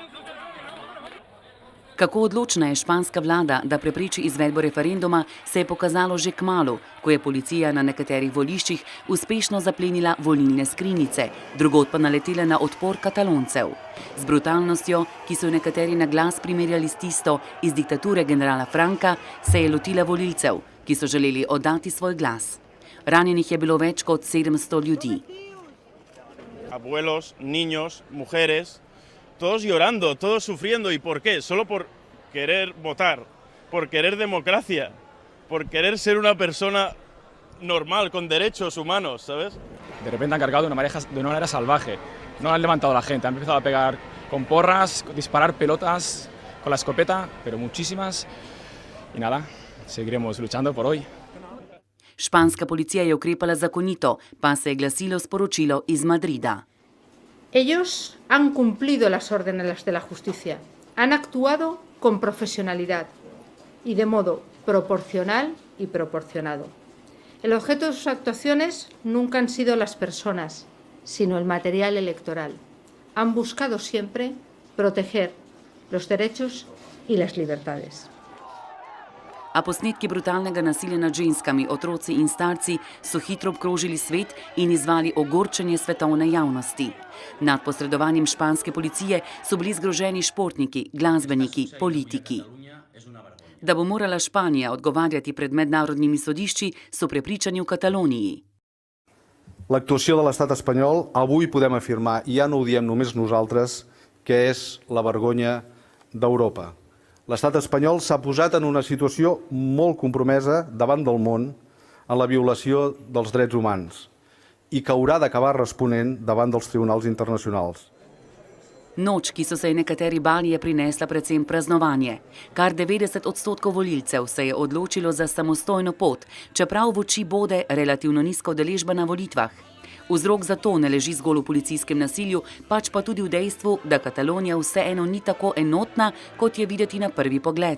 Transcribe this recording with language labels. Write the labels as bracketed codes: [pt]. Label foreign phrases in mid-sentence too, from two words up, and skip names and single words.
[sl] Kako odločna je španska vlada, da prepreči izvedbo referenduma, se je pokazalo že kmalu, ko je policija na nekaterih voliščih uspešno zaplenila volilne skrinjice, drugod pa naletela na odpor Kataloncev. Z brutalnostjo, ki so jo nekateri na glas primerjali s tisto iz diktature generala Franka, se je lotila volilcev, ki so želeli oddati svoj glas. Ranjenih je bilo več kot 700 ljudi. [es] Abuelos, niños, mujeres, todos llorando, todos sufriendo. ¿Y por qué? Solo por querer votar, por querer democracia, por querer ser una persona normal, con derechos humanos, ¿sabes? De repente han cargado de una manera salvaje. No han levantado a la gente, han empezado a pegar con porras, disparar pelotas con la escopeta, pero muchísimas. Y nada, seguiremos luchando por hoy. [sl] Španska policija je ukrepala zakonito, pa se je glasilo sporočilo iz Madrida. [es] Ellos han cumplido las órdenes de la justicia, han actuado con profesionalidad y de modo proporcional y proporcionado. El objeto de sus actuaciones nunca han sido las personas, sino el material electoral. Han buscado siempre proteger los derechos y las libertades. [sl] A posnetki brutalnega nasilja nad ženskami, otroci in starci so hitro obkrožili svet in izzvali ogorčenje svetovne javnosti. Nad posredovanjem španske policije so bili zgroženi športniki, glasbeniki, politiki. Da bo morala Španija odgovarjati pred mednarodnimi sodišči, so prepričani v Kataloniji. [ca] L'actuació de l'estat espanyol, avui podem afirmar, i ja no ho diem només nosaltres, que és la vergonya d'Europa. L'estat espanyol s'ha posat en una situació molt compromesa davant del món en la violació dels drets humans i que haurà d'acabar responent davant dels tribunals internacionals. [sl] Noč, ki so se je nekateri bali, je prinesla predvsem praznovanje. Kar 90% volilcev se je odločilo za samostojno pot, čeprav v oči bode relativno nizka udeležba na volitvah. Vzrok za to ne leži zgolj v policijskem nasilju, pač pa tudi v dejstvu, da Katalonija vseeno ni tako enotna, kot je videti na prvi pogled.